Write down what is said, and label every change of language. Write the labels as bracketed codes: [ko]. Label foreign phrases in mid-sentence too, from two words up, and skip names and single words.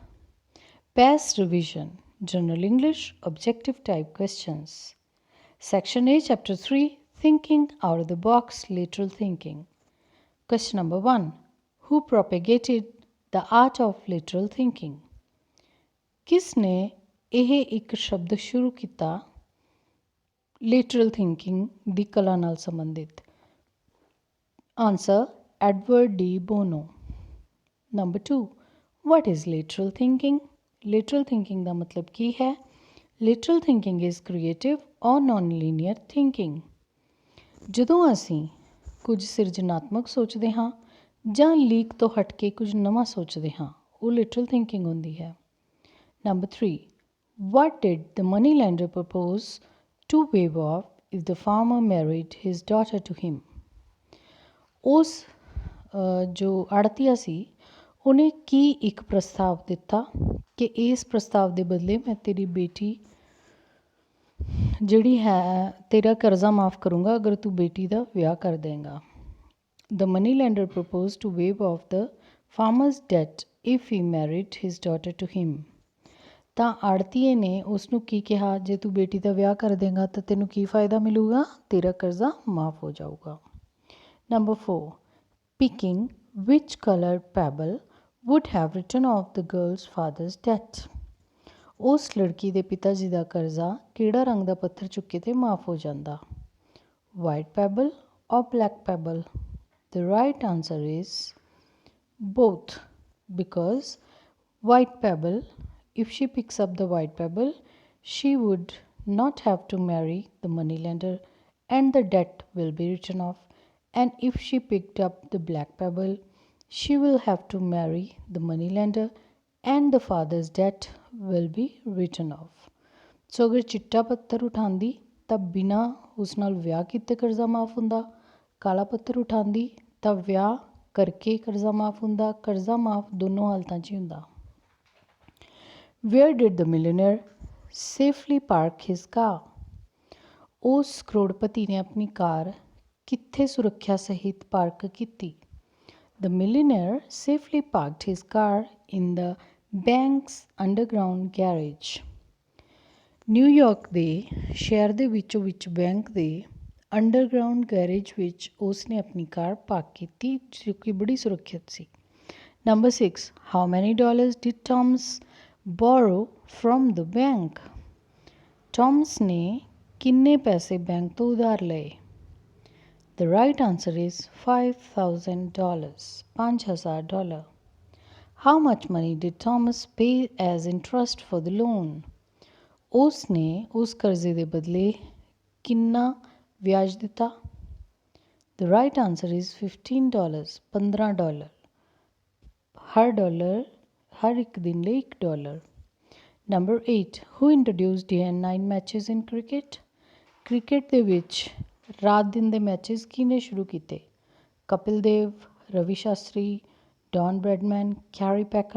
[en] PAS revision, General English, objective type questions. Section A, Chapter 3, Thinking Out of the Box, Lateral Thinking. Question number 1. Who propagated the art of lateral thinking? [pa] ਕਿਸ ਨੇ ਇਹ ਇੱਕ ਸ਼ਬਦ ਸ਼ੁਰੂ ਕੀਤਾ [en] lateral thinking [pa] ਦੀ ਕਲਾ ਨਾਲ ਸੰਬੰਧਿਤ? [en] Answer, Edward D. Bono. Number 2. What is lateral thinking? Lateral thinking [pa] ਦਾ ਮਤਲਬ ਕੀ ਹੈ? [en] Lateral thinking is creative or non-linear thinking. [pa] ਜਦੋਂ ਅਸੀਂ ਕੁਝ ਸਿਰਜਣਾਤਮਕ ਸੋਚਦੇ ਹਾਂ ਜਾਂ ਲੀਕ ਤੋਂ ਹਟ ਕੇ ਕੁਝ ਨਵਾਂ ਸੋਚਦੇ ਹਾਂ, ਉਹ [en] lateral thinking [pa] ਹੁੰਦੀ ਹੈ. [en] Number 3. What did the moneylender propose to waive off if the farmer married his daughter to him? [pa] ਉਸ ਜੋ ਆੜਤੀਆ ਸੀ ਉਹਨੇ ਕੀ ਇੱਕ ਪ੍ਰਸਤਾਵ ਦਿੱਤਾ ਕਿ ਇਸ ਪ੍ਰਸਤਾਵ ਦੇ ਬਦਲੇ ਮੈਂ ਤੇਰੀ ਬੇਟੀ ਜਿਹੜੀ ਹੈ ਤੇਰਾ ਕਰਜ਼ਾ ਮਾਫ ਕਰੂੰਗਾ ਅਗਰ ਤੂੰ ਬੇਟੀ ਦਾ ਵਿਆਹ ਕਰ ਦੇਂਗਾ. [en] The moneylender proposed to waive off the farmer's debt if he married his daughter to him. [pa] ਤਾਂ ਆੜਤੀਏ ਨੇ ਉਸ ਨੂੰ ਕੀ ਕਿਹਾ, ਜੇ ਤੂੰ ਬੇਟੀ ਦਾ ਵਿਆਹ ਕਰ ਦੇਂਗਾ ਤਾਂ ਤੈਨੂੰ ਕੀ ਫਾਇਦਾ ਮਿਲੂਗਾ? ਤੇਰਾ ਕਰਜ਼ਾ ਮਾਫ ਹੋ ਜਾਊਗਾ. [en] Number 4. Picking which colored pebble would have written off the girl's father's debt. [pa] ਉਸ ਲੜਕੀ ਦੇ ਪਿਤਾ ਜੀ ਦਾ ਕਰਜ਼ਾ ਕਿਹੜਾ ਰੰਗ ਦਾ ਪੱਥਰ ਚੁੱਕੇ ਤੇ ਮਾਫ ਹੋ ਜਾਂਦਾ? [en] White pebble or black pebble? The right answer is both, because white pebble, if she picks up the white pebble, she would not have to marry the moneylender and the debt will be written off. And if she picked up the black pebble, she will have to marry the moneylender and the father's debt will be written off. [pa] So ਅਗਰ ਚਿੱਟਾ ਪੱਥਰ ਉਠਾਉਂਦੀ ਤਾਂ ਬਿਨਾਂ ਉਸ ਨਾਲ ਵਿਆਹ ਕੀਤੇ ਕਰਜ਼ਾ ਮਾਫ ਹੁੰਦਾ, ਕਾਲਾ ਪੱਥਰ ਉਠਾਉਂਦੀ ਤਾਂ ਵਿਆਹ ਕਰਕੇ ਕਰਜ਼ਾ ਮਾਫ ਹੁੰਦਾ, ਕਰਜ਼ਾ ਮਾਫ ਦੋਨੋਂ ਹਾਲਤਾਂ 'ਚ ਹੀ ਹੁੰਦਾ. [en] Where did the millionaire safely park his car? [pa] ਉਸ ਕਰੋੜਪਤੀ ਨੇ ਆਪਣੀ ਕਾਰ ਕਿੱਥੇ ਸੁਰੱਖਿਆ ਸਹਿਤ ਪਾਰਕ ਕੀਤੀ? [en] The millionaire safely parked his car in the bank's underground garage. [pa] ਨਿਊਯਾਰਕ ਦੇ ਸ਼ਹਿਰ ਦੇ ਵਿੱਚੋਂ ਵਿੱਚ ਬੈਂਕ ਦੇ [en] underground garage [pa] ਵਿੱਚ ਉਸ ਨੇ ਆਪਣੀ ਕਾਰ ਪਾਰਕ ਕੀਤੀ ਜੋ ਕਿ ਬੜੀ ਸੁਰੱਖਿਅਤ ਸੀ. [en] Number 6. How many dollars did Thomas borrow from the bank? [pa] Thomas ਨੇ ਕਿੰਨੇ ਪੈਸੇ ਬੈਂਕ ਤੋਂ ਉਧਾਰ ਲਏ? [en] The right answer is $5,000. $5,000. How much money did Thomas pay as interest for the loan? [pa] ਉਸ ਨੇ ਉਸ ਕਰਜ਼ੇ ਦੇ ਬਦਲੇ ਕਿੰਨਾ ਵਿਆਜ ਦਿੱਤਾ? [en] The right answer is $15. $15. [pa] ਹਰ ਇੱਕ ਦਿਨ ਲਈ $1. [en] Number 8. Who introduced day and night matches in cricket? [pa] ਕ੍ਰਿਕਟ ਦੇ ਵਿੱਚ ਰਾਤ ਦਿਨ ਦੇ ਮੈਚਸ ਕਿਹਨੇ ਸ਼ੁਰੂ ਕੀਤੇ? ਕਪਿਲ ਦੇਵ, ਰਵੀ ਸ਼ਾਸਤਰੀ, ਡੌਨ ਬ੍ਰੈਡਮੈਨ, ਕੈਰੀ ਪੈਕਰ.